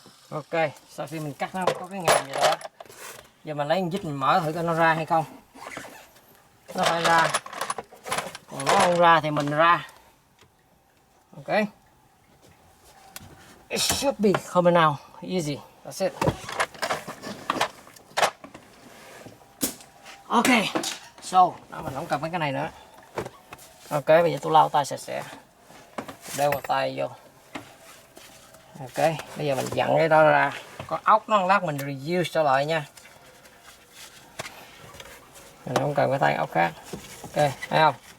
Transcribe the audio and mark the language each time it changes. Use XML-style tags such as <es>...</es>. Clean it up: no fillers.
<vi>Ok, sau khi mình cắt nó có cái ngàm gì đó, giờ mình lấy vít mình mở thử coi nó ra hay không. Nó phải ra, còn nó không ra thì mình ra.</vi> <en>Ok, it should be coming out easy, that's it.</en> <vi>Ok, so mình không cần mấy cái này nữa. Ok, bây giờ tôi lau tay sạch sẽ, đeo vào tay vô. Ok, bây giờ mình dặn cái đó ra. Có ốc nó lát mình reuse trở lại nha, mình không cần cái tay ốc khác. Ok, thấy không?</vi>